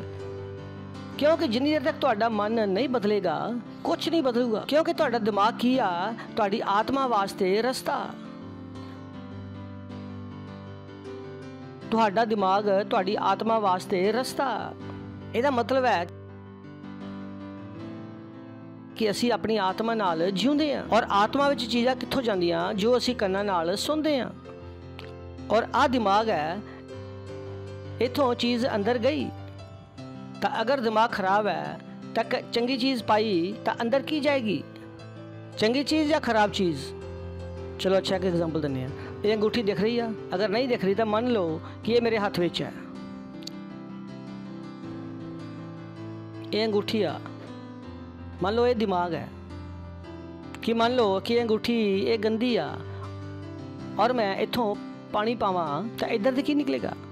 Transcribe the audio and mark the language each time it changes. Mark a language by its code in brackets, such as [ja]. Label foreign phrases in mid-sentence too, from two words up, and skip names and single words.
[pa] ਕਿਉਂਕਿ ਜਿੰਨੀ ਦੇਰ ਤੱਕ ਤੁਹਾਡਾ ਮਨ ਨਹੀਂ ਬਦਲੇਗਾ ਕੁਝ ਨਹੀਂ ਬਦਲੂਗਾ। ਕਿਉਂਕਿ ਤੁਹਾਡਾ ਦਿਮਾਗ ਕੀ ਆ? ਤੁਹਾਡੀ ਆਤਮਾ ਵਾਸਤੇ ਰਸਤਾ। ਤੁਹਾਡਾ ਦਿਮਾਗ ਤੁਹਾਡੀ ਆਤਮਾ ਵਾਸਤੇ ਰਸਤਾ। ਇਹਦਾ ਮਤਲਬ ਹੈ ਕਿ ਅਸੀਂ ਆਪਣੀ ਆਤਮਾ ਨਾਲ ਜਿਉਂਦੇ ਹਾਂ ਔਰ ਆਤਮਾ ਵਿੱਚ ਚੀਜ਼ਾਂ ਕਿੱਥੋਂ ਜਾਂਦੀਆਂ ਜੋ ਅਸੀਂ ਕੰਨਾਂ ਨਾਲ ਸੁਣਦੇ ਹਾਂ। ਔਰ ਆ ਦਿਮਾਗ ਹੈ, ਇੱਥੋਂ ਚੀਜ਼ ਅੰਦਰ ਗਈ ਤੋ ਅਗਰ ਦਿਮਾਗ ਖਰਾਬ ਹੈ ਤੋ ਚੰਗੀ ਚੀਜ਼ ਪਾਈ ਤੋ ਅੰਦਰ ਕੀ ਜਾਏਗੀ, ਚੰਗੀ ਚੀਜ਼ ਯਾ ਖਰਾਬ ਚੀਜ਼। [hi] चलो अच्छा एक एग्जांपल देने हैं। ये अंगूठी दिख रही है, अगर नहीं दिख रही तो मान लो कि ये मेरे हाथ विच है, ये अंगूठी आ, मान लो ये दिमाग है कि मान लो कि ये अंगूठी ये गंदी आ और मैं [pa] ਇੱਥੋਂ ਪਾਣੀ ਪਾਵਾਂ [hi] तो इधर से की निकलेगा।